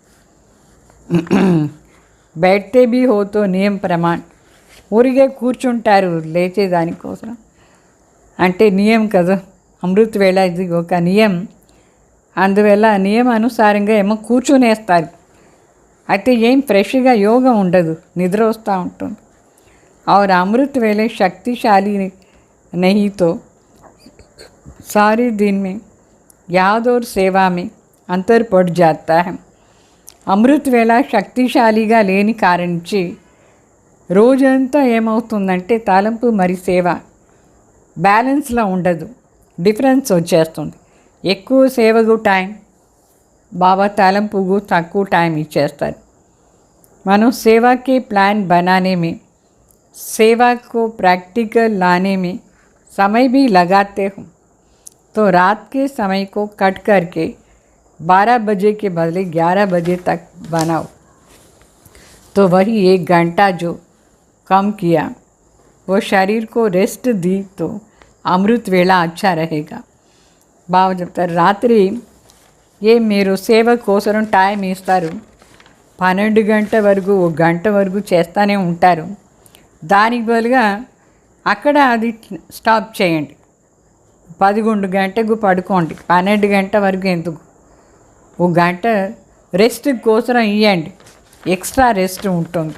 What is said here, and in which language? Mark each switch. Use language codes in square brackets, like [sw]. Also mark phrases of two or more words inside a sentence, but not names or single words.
[hi] बैठते भी हो तो नियम प्रमाण, [te] ఊరిగే కూర్చుంటారు లేచేదానికోసం అంటే నియమం కదా. అమృత్ వేళ ఇది ఒక నియమం, అందువల్ల నియమ అనుసారంగా ఏమో కూర్చునేస్తారు. అయితే ఏం ఫ్రెష్గా యోగం ఉండదు, నిద్ర వస్తూ ఉంటుంది. [hi] और अमृत वेले शक्तिशाली नहीं तो सारे दिन में याद और सेवा में अंतर पड़ जाता है. [te] అమృత్ వేళ శక్తిశాలిగా లేని కారణించి రోజంతా ఏమవుతుందంటే తలంపు మరి సేవ బ్యాలెన్స్లో ఉండదు, డిఫరెన్స్ వచ్చేస్తుంది. ఎక్కువ సేవకు టైం, బాబా తలంపుకు తక్కువ టైం ఇచ్చేస్తారు. మనం సేవాకి ప్లాన్ [hi] बनाने में, सेवा को प्रैक्टिकल लाने में समय भी लगाते हो, तो रात के समय को कट करके 12 बजे के बदले 11 बजे तक बनाओ, तो वही 1 घंटा जो कम किया वो शरीर को रेस्ट दी तो अमृत वेला अच्छा रहेगा. [te] బాగా చెప్తారు, రాత్రి మీరు సేవ కోసం టైం ఇస్తారు, 12 గంట వరకు 1 గంట వరకు చేస్తూనే ఉంటారు. దానికి బదులుగా అక్కడ అది స్టాప్ చేయండి, 11 గంటకు పడుకోండి, 12 గంట వరకు ఎందుకు, 1 గంట రెస్ట్ కోసం ఇవ్వండి, [en] extra rest [te] ఉంటుంది.